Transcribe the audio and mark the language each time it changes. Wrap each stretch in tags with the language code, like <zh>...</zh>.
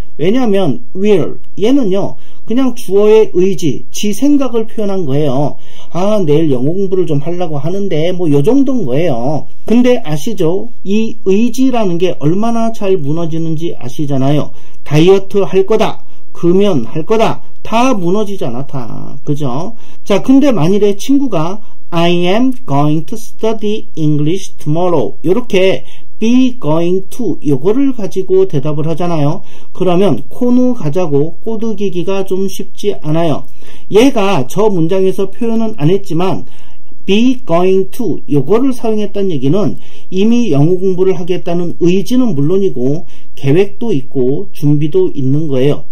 <ko>왜냐하면 will 얘는요 그냥 주어의 의지, 지 생각을 표현한 거예요. 아 내일 영어 공부를 좀 하려고 하는데 뭐 요 정도인 거예요. 근데 아시죠? 이 의지라는 게 얼마나 잘 무너지는지 아시잖아요. 다이어트 할 거다, 금연 할 거다, 다 무너지잖아 다. 그죠? 자 근데 만일에 친구가</ko> <en>I am going to study English tomorrow</en> <ko>이렇게</ko> <en>be going to</en> <ko>요거를 가지고 대답을 하잖아요. 그러면 코노 가자고 꼬드기기가 좀 쉽지 않아요. 얘가 저 문장에서 표현은 안 했지만</ko> <en>be going to</en> <ko>요거를 사용했다는 얘기는 이미 영어 공부를 하겠다는 의지는 물론이고 계획도 있고 준비도 있는 거예요.</ko>